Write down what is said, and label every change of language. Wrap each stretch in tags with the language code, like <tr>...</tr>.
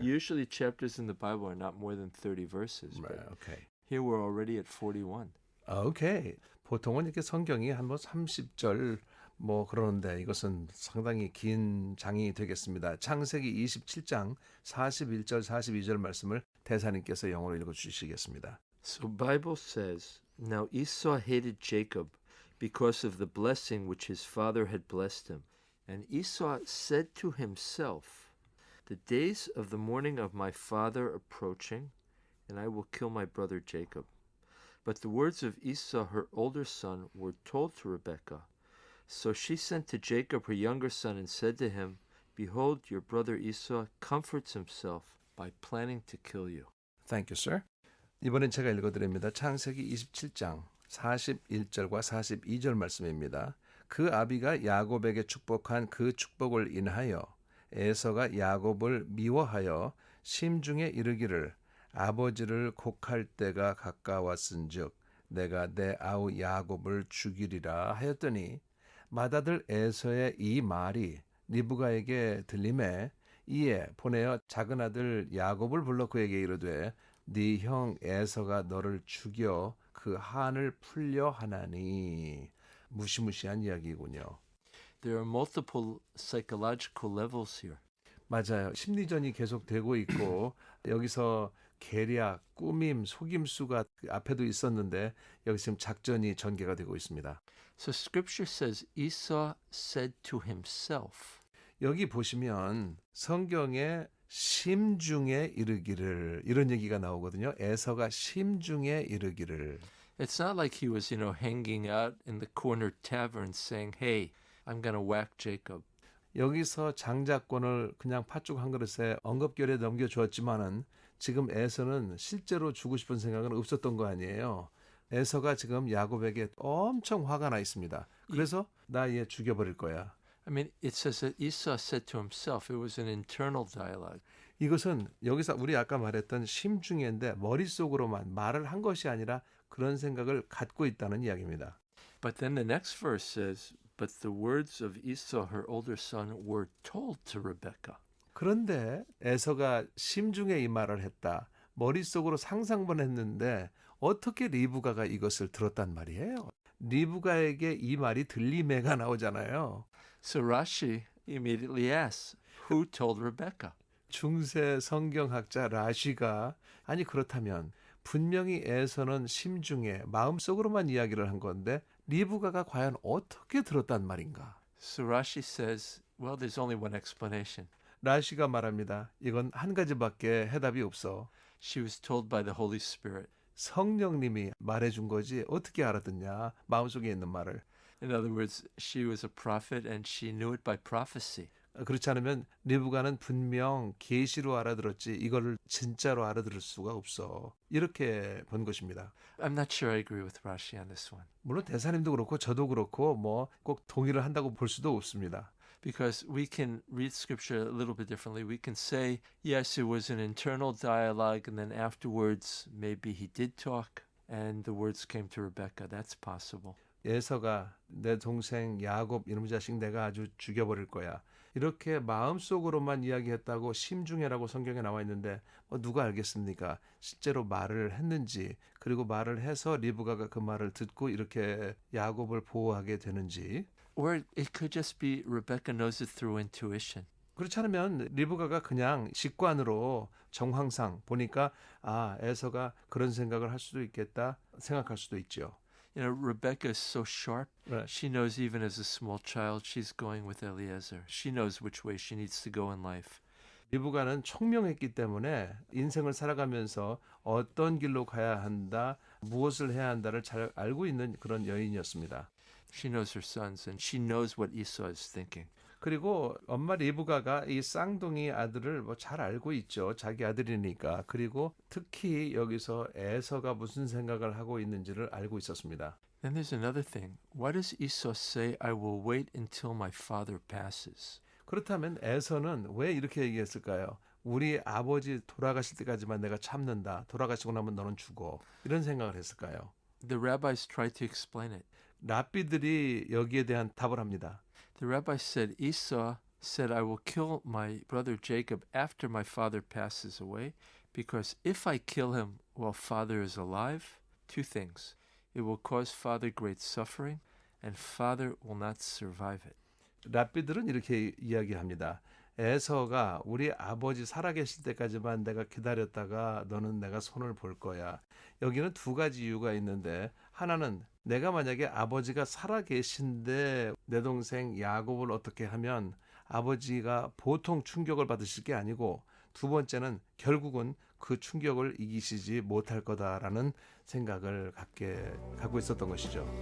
<en>Usually chapters in the Bible are not more than 30 verses. Right, But okay. here we're already at 41. 오케이.</en> <ko>보통은 이렇게 성경이 한 뭐 30절 뭐 그러는데 이것은 상당히 긴 장이 되겠습니다. 창세기 27장 41절 42절 말씀을 대사님께서 영어로 읽어 주시겠습니다.</ko> <en>So Bible says, Now Esau hated Jacob because of the blessing which his father had blessed him. And Esau said to himself, The days of the mourning of my father approaching, and I will kill my brother Jacob. But the words of Esau, her older son, were told to Rebekah. So she sent to Jacob her younger son and said to him, Behold, your brother Esau comforts himself by planning to kill you. Thank you, sir.</en> <ko>이번엔 제가 읽어드립니다. 창세기 27장 41절과 42절 말씀입니다. 그 아비가 야곱에게 축복한 그 축복을 인하여 에서가 야곱을 미워하여 심중에 이르기를 아버지를 곡할 때가 가까웠은즉 내가 내 아우 야곱을 죽이리라 하였더니 맏아들 에서의 이 말이 리브가에게 들림에 이에 보내어 작은 아들 야곱을 불러 그에게 이르되 네 형 에서가 너를 죽여 그 한을 풀려 하나니. 무시무시한 이야기군요.</ko> <en>There are multiple psychological levels here.</en> <ko>맞아요. 심리전이 계속되고 있고 여기서 계략, 꾸밈, 속임수가 앞에도 있었는데 여기 지금 작전이 전개가 되고 있습니다.</ko> <en>So scripture says Esau said to himself.</en> <ko>여기 보시면 성경에 심중에 이르기를 이런 얘기가 나오거든요. 에서가 심중에 이르기를.</ko> <en>It's not like he was, hanging out in the corner tavern saying, Hey, I'm going to whack Jacob.</en> <ko>여기서 장자권을 그냥 팥죽 한 그릇에 엉겁결에 넘겨주었지만은 지금 에서는 실제로 주고 싶은 생각은 없었던 거 아니에요. 에서가 지금 야곱에게 엄청 화가 나 있습니다. 그래서 나 얘 죽여버릴 거야.</ko> <en>I mean, it says that Esau said to himself, it was an internal dialogue.</en> <ko>이것은 여기서 우리 아까 말했던 심중인데 머릿속으로만 말을 한 것이 아니라 그런 생각을 갖고 있다는 이야기입니다.</ko> <en>But then the next verse says, but the words of Esau, her older son, were told to Rebekah.</en> <ko>그런데 에서가 심중에 이 말을 했다. 머릿속으로 상상만 했는데 어떻게 리브가가 이것을 들었단 말이에요. 리브가에게 이 말이 들림에가 나오잖아요.</ko> <en>So Rashi immediately asks, who told Rebekah?</en> <ko>중세 성경학자 라쉬가 아니 그렇다면 분명히 에서는 심중에 마음속으로만 이야기를 한 건데 리브가가 과연 어떻게 들었단 말인가?</ko> <en>So Rashi says, well, there's only one explanation.</en> <ko>라쉬가 말합니다. 이건 한 가지밖에 해답이 없어.</ko> <en>She was told by the Holy Spirit.</en> <ko>성령님이 말해준 거지 어떻게 알아듣냐? 마음속에 있는 말을.</ko> <en>In other words, she was a prophet and she knew it by prophecy.</en> <ko>그렇지 않으면 리브가는 분명 계시로 알아들었지 이거를 진짜로 알아들을 수가 없어. 이렇게 본 것입니다.</ko> <en>I'm not sure I agree with Rashi on this one.</en> <ko>물론 대사님도 그렇고 저도 그렇고 뭐 꼭 동의를 한다고 볼 수도 없습니다.</ko> <en>Because we can read scripture a little bit differently. We can say, yes, it was an internal dialogue, and then afterwards, maybe he did talk, and the words came to Rebekah. That's possible.</en> <ko>에서가 내 동생 야곱 이놈 자식 내가 아주 죽여버릴 거야. 이렇게 마음속으로만 이야기했다고 심중해라고 성경에 나와 있는데 누가 알겠습니까? 실제로 말을 했는지 그리고 말을 해서 리브가가 그 말을 듣고 이렇게 야곱을 보호하게 되는지</ko> <en>Or it could just be Rebekah knows it through intuition.</en> <ko>그렇지 않으면 리브가가 그냥 직관으로 정황상 보니까 에서가 그런 생각을 할 수도 있겠다 생각할 수도 있죠.</ko> <en>You know, Rebekah is so sharp. Right. She knows even as a small child she's going with Eliezer. She knows which way she needs to go in life.</en> <ko>리브가는 총명했기 때문에 인생을 살아가면서 어떤 길로 가야 한다, 무엇을 해야 한다를 잘 알고 있는 그런 여인이었습니다.</ko> <en>She knows her sons and she knows what Esau is thinking.</en> <ko>그리고 엄마 리브가가 이 쌍둥이 아들을 잘 알고 있죠. 자기 아들이니까. 그리고 특히 여기서 에서가 무슨 생각을 하고 있는지를 알고 있었습니다.</ko> <en>Then there's another thing. Why does Esau say, I will wait until my father passes?</en> <ko>그렇다면 에서는 왜 이렇게 얘기했을까요? 우리 아버지 돌아가실 때까지만 내가 참는다. 돌아가시고 나면 너는 죽어. 이런 생각을 했을까요?</ko> <en>The rabbis tried to explain it.</en> <ko>랍비들이 여기에 대한 답을 합니다.</ko> <en>The rabbi said, Esau said, I will kill my brother Jacob after my father passes away, because if I kill him while father is alive, two things. It will cause father great suffering, and father will not survive it.</en> <ko>랍비들은 이렇게 이야기합니다. 에서가 우리 아버지 살아계실 때까지만 내가 기다렸다가 너는 내가 손을 볼 거야. 여기는 두 가지 이유가 있는데 하나는 내가 만약에 아버지가 살아계신데 내 동생 야곱을 어떻게 하면 아버지가 보통 충격을 받으실 게 아니고 두 번째는 결국은 그 충격을 이기시지 못할 거다라는 생각을 갖고 있었던 것이죠.</ko>